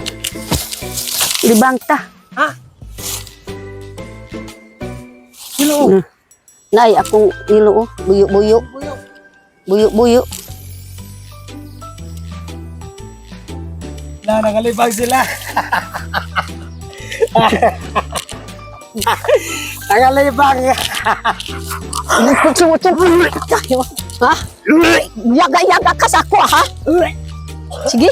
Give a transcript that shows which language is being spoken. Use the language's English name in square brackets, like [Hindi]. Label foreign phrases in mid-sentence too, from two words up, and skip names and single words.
[Cebuano] Libang ta. Ha? Hello. Nay akong ilo oh. Buyo-buyo. Buyo. Buyo-buyo. Na, nagalibang sila. Nagalibang. Ha? Yaga-yaga ka sa ako ha? Sige.